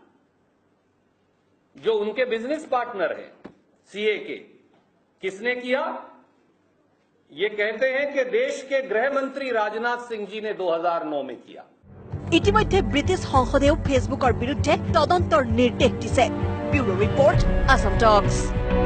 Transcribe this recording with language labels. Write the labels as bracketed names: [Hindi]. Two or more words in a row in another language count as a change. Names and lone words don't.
[Hindi] जो उनके बिजनेस पार्टनर हैं सीए के किसने किया ये कहते हैं कि देश के गृह मंत्री राजनाथ सिंह जी ने 2009 में किया [Assamese] ইতিমধ্যে ব্ৰিটিছ সংসদেও ফেসবুকৰ বিৰুদ্ধে তদন্তৰ নিৰ্দেশ দিছে [English] bureau report [Assamese] আসাম টক্স